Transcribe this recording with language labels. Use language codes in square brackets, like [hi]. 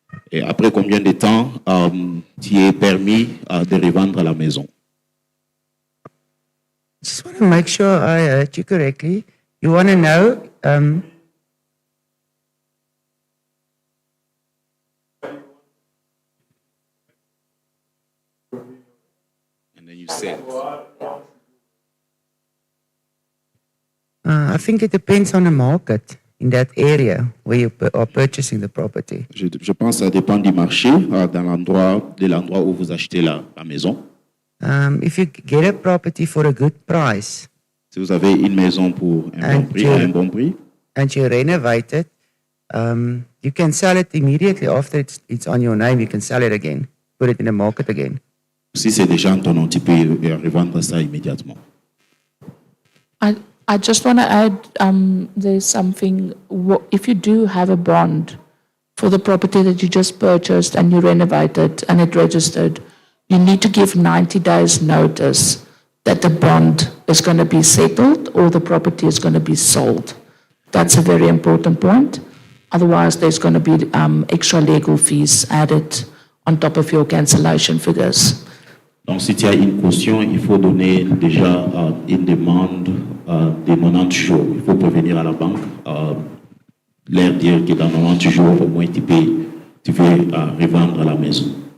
[fr] Et après combien de temps tu es permis de revendre la maison? [en] Just want to make sure I heard you correctly. You want to know, And then you said, I think it depends on the market in that area where you are purchasing the property. [fr] je pense que ça dépend du marché, de l'endroit où vous achetez la maison. [en] If you get a property for a good price [fr] Si vous avez une maison pour un bon prix, à un bon prix, [en] and you renovate it, you can sell it immediately after it's on your name. You can sell it again, put it in the market again. [fr] si c'est déjà en ton nom, tu peux revendre ça immédiatement. [en] I just want to add, there's something, if you do have a bond for the property that you just purchased and you renovated and it registered, you need to give 90 days notice that the bond is going to be settled or the property is going to be sold. That's a very important point. Otherwise, there's going to be extra legal fees added on top of your cancellation figures. [fr] Donc, si tu as une caution, il faut donner déjà une demande de 90 jours. Il faut prévenir à la banque, leur dire que dans 90 jours, au moins, tu veux revendre la maison.